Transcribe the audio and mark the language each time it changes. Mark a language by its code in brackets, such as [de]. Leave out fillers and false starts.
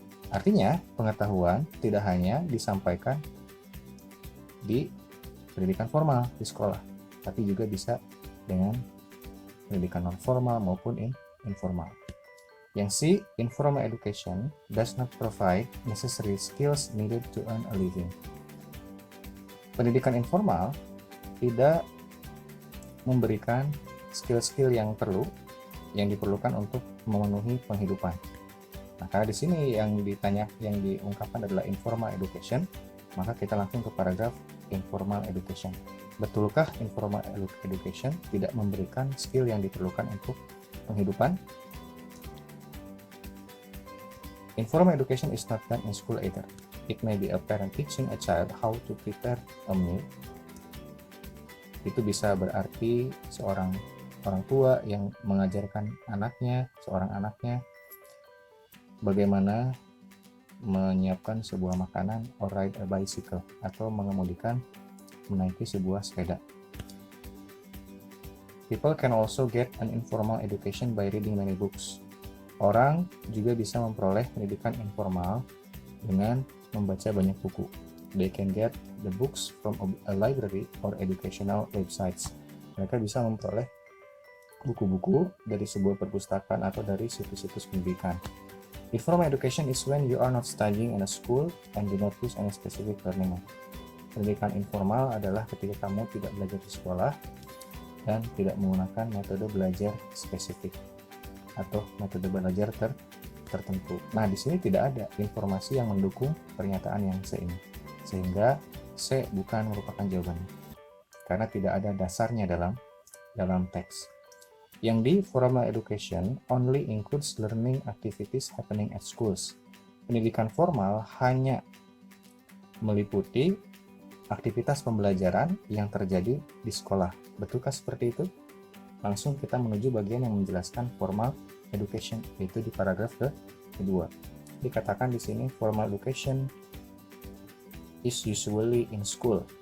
[id] Artinya, pengetahuan tidak hanya disampaikan di pendidikan formal di sekolah, tapi juga bisa dengan pendidikan non formal maupun informal. [en] Yang C, informal education does not provide necessary skills needed to earn a living. [id] Pendidikan informal tidak memberikan skill-skill yang diperlukan untuk memenuhi penghidupan. Nah, karena di sini yang diungkapkan adalah informal education, maka kita langsung ke paragraf informal education. Betulkah informal education tidak memberikan skill yang diperlukan untuk penghidupan? [en] Informal education is not done in school either. It may be a parent teaching a child how to prepare a meal, [id] Itu bisa berarti seorang orang tua yang mengajarkan seorang anaknya bagaimana menyiapkan sebuah makanan or ride a bicycle, atau menaiki sebuah sepeda. [en] People can also get an informal education by reading many books. [id] Orang juga bisa memperoleh pendidikan informal dengan membaca banyak buku. [en] They can get the books from a library or educational websites. [id] Mereka bisa memperoleh buku-buku dari sebuah perpustakaan atau dari situs-situs pendidikan. [en] Informal education is when you are not studying in a school and do not use any specific learning method. [id] Pendidikan informal adalah ketika kamu tidak belajar di sekolah dan tidak menggunakan metode belajar spesifik atau metode belajar tertentu. Nah, di sini tidak ada informasi yang mendukung pernyataan yang C ini, sehingga C bukan merupakan jawabannya karena tidak ada dasarnya dalam teks. [en] Yang di formal education only includes learning activities happening at schools. [id] Pendidikan formal hanya meliputi aktivitas pembelajaran yang terjadi di sekolah. Betulkah seperti itu? Langsung kita menuju bagian yang menjelaskan formal education, yaitu di paragraf kedua. [en] Dikatakan di sini formal education is usually in school.